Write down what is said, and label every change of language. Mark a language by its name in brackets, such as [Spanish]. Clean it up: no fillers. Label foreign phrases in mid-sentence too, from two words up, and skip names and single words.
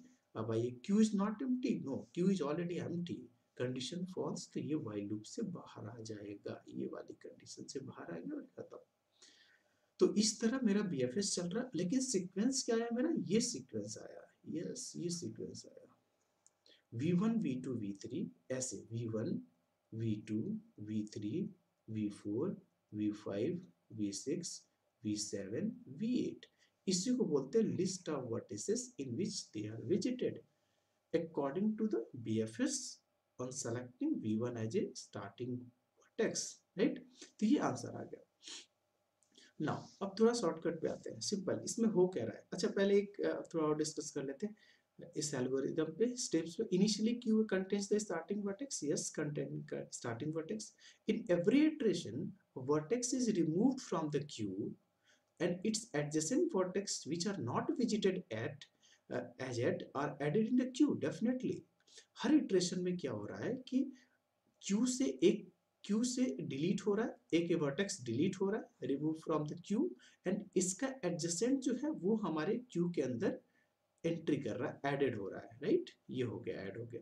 [Hindi] अब आइए, [English] queue is not empty, no, queue is already empty, condition false, [Hindi] तो ये व्हाइल लूप से बाहर आ जाएगा, ये वाली कंडीशन से बाहर आएगा और खत्म। तो इस तरह मेरा बीएफएस चल रहा है, लेकिन सीक्वेंस क्या है मेरा? ये सीक्वेंस आया, यस ये सीक्वेंस आया, V1 V2 V3, ऐसे V1 V2 V3 V4 V5 V6 V7 V8, इसी को बोलते हैं [English] list of vertices in which they are visited according to the BFS on selecting V1 as a starting vertex, right? [Hindi] तो ये आंसर आ गया। नाउ अब थोड़ा शॉर्टकट पे आते हैं, सिंपल, इसमें हो क्या रहा है? अच्छा पहले एक थोड़ा और डिस्कस कर लेते हैं इस एल्गोरिदम पे, स्टेप्स पे। [English] initially queue contains the starting vertex, yes contain starting vertex. in every iteration vertex is removed from the queue and its adjacent vertex which are not visited at as yet are added in the queue, definitely। [Hindi] हर इटरेशन में क्या हो रहा है कि क्यू से डिलीट हो रहा है, एक वर्टेक्स डिलीट हो रहा है, [English] remove from the queue, [Hindi] एंड इसका एडजेसेंट जो है वो हमारे क्यू के अंदर एंट्री कर रहा है, एडेड हो रहा है, राइट? ये हो गया, ऐड हो गया।